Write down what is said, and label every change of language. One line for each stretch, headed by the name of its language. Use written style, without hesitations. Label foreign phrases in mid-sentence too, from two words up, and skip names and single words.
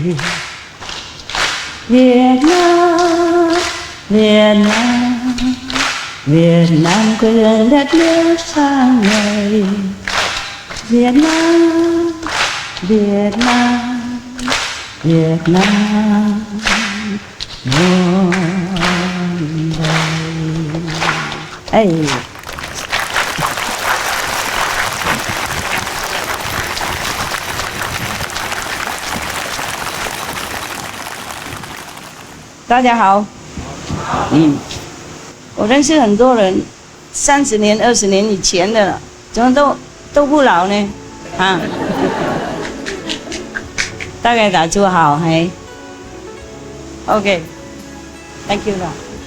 Vietnamese: Việt Nam, Việt Nam, Việt Nam quê hương đất nước sang ngày. Việt Nam, Việt Nam, Việt Nam muôn đời.
Chinese: Hey.大家好。我认识很多人，30年、20年以前的了，怎么都不老呢？啊？ 大概打坐好，嘿。OK，
English: Thank you
Chinese: 了。